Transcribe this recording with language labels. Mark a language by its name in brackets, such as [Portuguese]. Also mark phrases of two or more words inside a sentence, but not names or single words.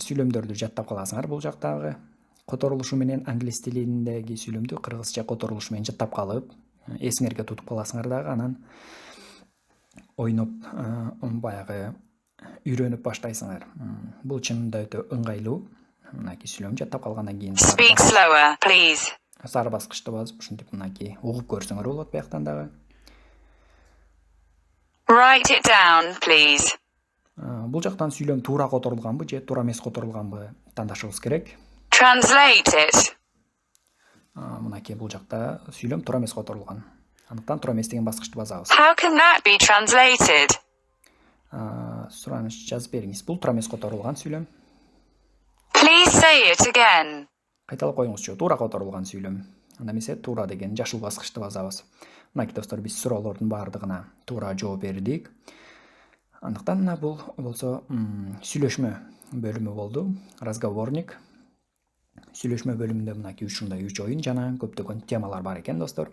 [Kyrgyz] Сүйлөмдөрдү жаттап каласыңар бул жактагы. Которулушу менен англис тилиндеги сүйлөмдү кыргызча которулушу менен жаттап калып, эсиңерге тутуп каласыңар дагы, анан ойноп баягы үйрөнүп баштайсыңар. Бул чынында өтө ыңгайлуу. Мынакей сүйлөм жаттап калгандан кийин [English] Speak slower, please. [Kyrgyz] сары баскычты басып, ушинтип мынакей угуп көрсөңөр болот бияктан дагы. [English] Write it down, please. [Kyrgyz] Бул жактан сүйлөм туура которулганбы же туура эмес которулганбы тандашыбыз керек. [English] Translate it. [Kyrgyz] Мынакей бул жакта сүйлөм туура эмес которулган. Андыктан туура эмес деген баскычты басабыз. [English] How can that be translated? [Kyrgyz] Сураныч жазып бериңиз. Бул туура эмес которулган сүйлөм. [English] Please say it again. [Kyrgyz] Кайталап коюңузчу. Туура которулган сүйлөм. Анда эмесе туура деген жашыл баскычты басабыз. Мынакей достор, биз суроолордун баардыгына туура жооп бердик. Андыктан мына бул болсо сүйлөшмө бөлүмү болду. [Russian] Разговорник. [Kyrgyz] Сүйлөшмө бөлүмүндө мынакей ушундай 3 оюн жана көптөгөн темалар бар экен достор.